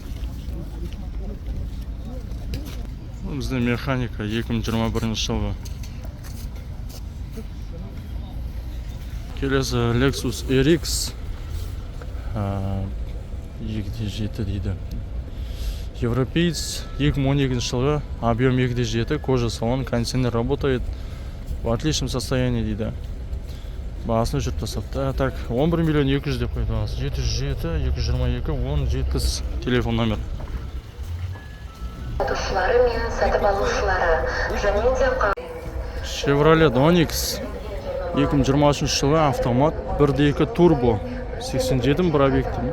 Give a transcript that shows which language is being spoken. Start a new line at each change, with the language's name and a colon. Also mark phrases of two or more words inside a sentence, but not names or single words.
Kazakh: Бізде механика 2021 жылғы. Келесі Lexus RX 2.7 дейді. Европеец 2012 жылғы,
Russian: объем 2.7, кожа салон, кондиционер работает в отличном состоянии дейді.
Kazakh: Бағасын жүріп тастапты. Так, 11 миллион 200 деп қойды бағасы. 707 222 1070 телефон номер. Chevrolet Onix 2023 жылғы автомат 1.2 турбо 87 пробег дейді.